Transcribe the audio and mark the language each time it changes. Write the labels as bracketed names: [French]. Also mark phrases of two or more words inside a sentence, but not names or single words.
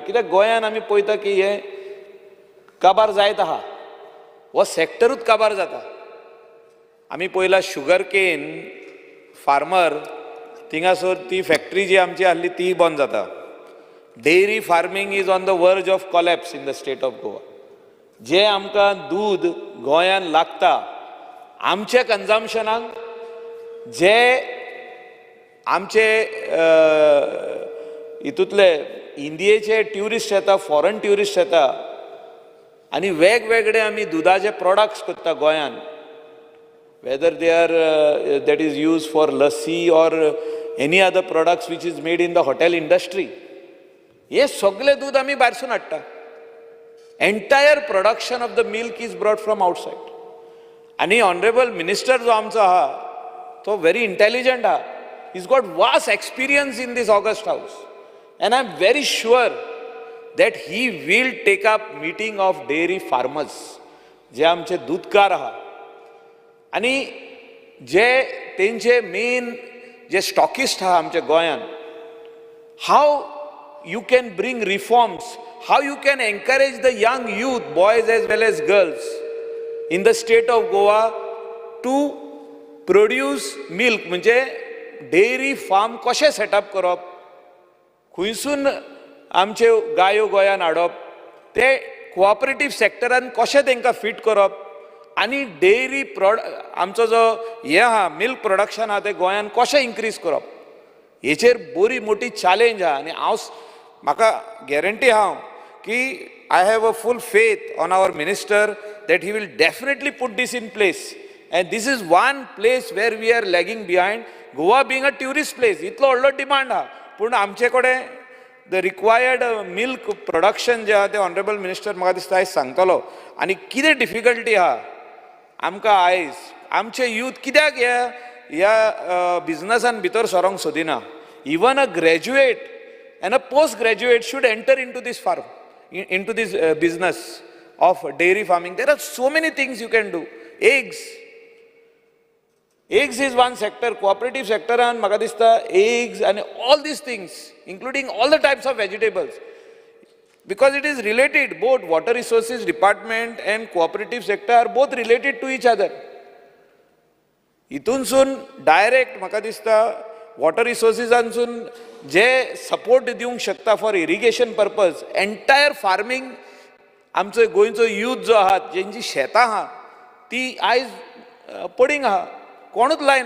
[Konkani] कित्याक गोंयान आमी पळयता की हे काबार जायत आहा, हो सॅक्टरूच काबार जाता. आमी पळयला [English] sugar cane farmer, [Konkani] थिंगासर ती फॅक्टरी जी आमची आहली ती बंद जाता. [English] Dairy farming is on the verge of collapse in the state of Goa. [Konkani] जे आमकां दूद गोंयान लागता आमच्या कन्जम्पशनाक, जे आमचे हितूंतले इंडियेचे ट्युरिस्ट येता, [English] foreign tourist [Konkani] येता, आनी वेगवेगळे आमी दुदाचे प्रोडक्ट्स करता गोंयान, [English] whether they are that is used for lassi or any other products which is made in the hotel industry. [Konkani] हे सगळे दूध आमी भायरसून हाडटा. [English] Entire production of the milk is brought from outside. [Konkani] आनी [English] honourable minister [Konkani] जो आमचो आहा, तो [English] very intelligent [Konkani] आहा. [English] He's got vast experience in this August House, and I'm very sure that he will take up meeting of dairy farmers, [Konkani] जे आमचे दूधकार आहा, आनी जे तेंचे मेन जे स्टॉकिस्ट आहा आमच्या गोंयान, [English] हाव you can bring reforms, how you can encourage the young youth, boys as well as girls in the state of Goa to produce milk. [Konkani] म्हणजे [English] dairy farm [Konkani] कशें सेटअप करप, खंयसून आमचे गायो गोंयान हाडप, ते कोऑपरेटिव्ह सॅक्टरान कशें तांकां फिट करप, आनी डेअरी आमचो जो हे आहा [English] milk production [Konkani] आहा तें गोंयान कशें इन्क्रीज करप, हेचेर बरी मोठी चॅलेंज आहा. आनी म्हाका गॅरंटी आहा की [English] I have a full faith on our minister that he will definitely put this in place. And this is one place where we are lagging behind. Goa being a tourist place, [Konkani] इतलो व्हडलो डिमांड आहा, पूण आमचे कडेन [English] the required milk production [Konkani] जे आहा ते [English] honourable minister [Konkani] म्हाका दिसता आयज सांगतलो. आनी कितें डिफिकल्टी आहा आमकां आयज, आमचे यूथ कित्याक ह्या बिझनसान भितर सरोंक सोदिना. [English] Even a graduate and a post-graduate should enter into this farm, into this business of dairy farming. There are so many things you can do. Eggs is one sector, cooperative sector, and [Konkani] म्हाका दिसता [English] eggs and all these things, including all the types of vegetables, because it is related. Both water resources department and cooperative sector are both related to each other. [Konkani] हितूनसून डायरेक्ट म्हाका दिसता वॉटर रिसोर्सिसांसून जे सपोर्ट दिवंक शकता [English] for irrigation purpose, entire farming [Konkani] आमचो गोंयचो यूथ जो आहा, जेंची शेतां आहा ती आयज पडींग आहा, कोणूच लायना.